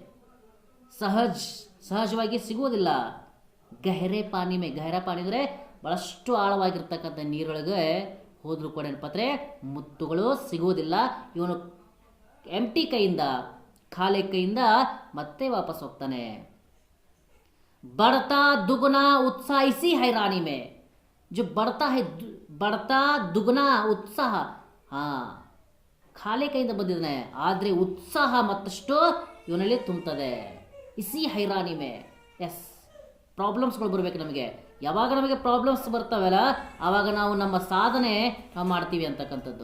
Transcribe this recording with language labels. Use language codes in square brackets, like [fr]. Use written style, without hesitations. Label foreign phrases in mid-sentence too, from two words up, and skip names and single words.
[kn] ಸಹಜವಾಗಿ ಸಿಗೋದಿಲ್ಲ. [hi] गहरे पानी में, गहरा पानी [kn] ಅಂದರೆ ಭಾಳಷ್ಟು ಆಳವಾಗಿರ್ತಕ್ಕಂಥ ನೀರೊಳಗೆ ಹೋದ್ರೂ ಕೂಡ ಏನಪ್ಪತ್ರೆ ಮುತ್ತುಗಳು ಸಿಗೋದಿಲ್ಲ. ಇವನು ಎಂಟಿ ಕೈಯಿಂದ, ಖಾಲಿ ಕೈಯಿಂದ ಮತ್ತೆ ವಾಪಸ್ ಹೋಗ್ತಾನೆ. [hi] बढ़ता दुगना उत्साह इसी हैरानी में, जो बढ़ता दुगना उत्साह, [kn] ಖಾಲಿ ಕೈಯಿಂದ ಬಂದಿದ್ದಾನೆ, ಆದರೆ ಉತ್ಸಾಹ ಮತ್ತಷ್ಟು ಇವನಲ್ಲಿ ತುಂಬುತ್ತದೆ. [hi] इसी हैरानी में. [kn] ಎಸ್, ಪ್ರಾಬ್ಲಮ್ಸ್ಗಳು ಬರಬೇಕು ನಮಗೆ. ಯಾವಾಗ ನಮಗೆ ಪ್ರಾಬ್ಲಮ್ಸ್ ಬರ್ತಾವಲ್ಲ ಆವಾಗ ನಾವು ನಮ್ಮ ಸಾಧನೆ ನಾವು ಮಾಡ್ತೀವಿ ಅಂತಕ್ಕಂಥದ್ದು.